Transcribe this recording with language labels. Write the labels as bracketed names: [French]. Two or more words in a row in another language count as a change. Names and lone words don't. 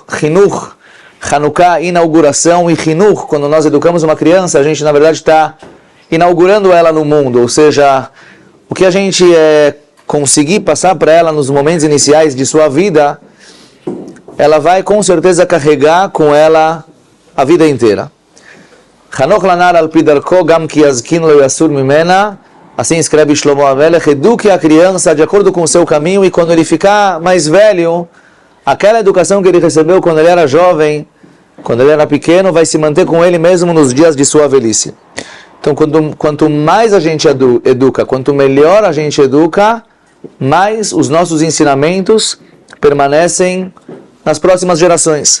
[Portuguese] Hinuch, Hanukkah, inauguração, e Hinuch, quando nós educamos uma criança, a gente na verdade está inaugurando ela no mundo, ou seja, o que a gente conseguir passar para ela nos momentos iniciais de sua vida, ela vai com certeza carregar com ela a vida inteira. [Hebrew] חנוך לנער על פי דרכו גם כי יזקין לא יסור ממנה. [Portuguese] Assim escreve Shlomo Amelech: eduque a criança de acordo com o seu caminho, e quando ele ficar mais velho, aquela educação que ele recebeu quando ele era jovem, quando ele era pequeno, vai se manter com ele mesmo nos dias de sua velhice. Então, quanto mais a gente educa, quanto melhor a gente educa, mais os nossos ensinamentos permanecem nas próximas gerações.